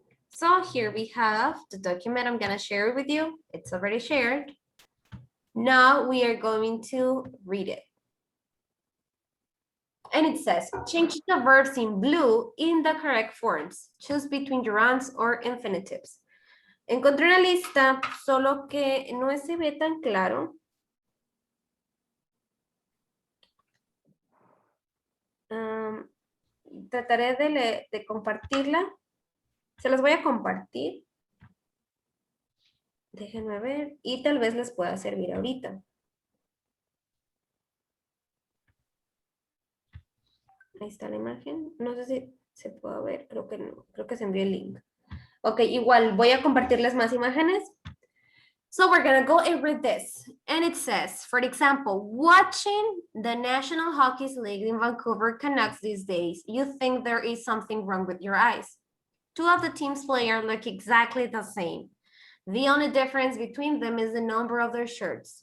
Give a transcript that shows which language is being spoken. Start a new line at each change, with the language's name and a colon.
English: So here we have the document. I'm gonna share it with you. It's already shared. Now we are going to read it. And it says, change the verbs in blue in the correct forms. Choose between gerunds or infinitives.
Spanish: Encontré una lista, solo que no se ve tan claro. Trataré de compartirla. Se las voy a compartir. Déjenme ver. Y tal vez les pueda servir ahorita. Ahí está la imagen. No sé si se puede ver. Creo que no. Creo que se envió el link. Ok, igual voy a compartirles más imágenes.
English: So we're going to go and read this. And it says, for example, watching the National Hockey League in Vancouver Canucks these days, you think there is something wrong with your eyes. Two of the team's players look exactly the same. The only difference between them is the number of their shirts.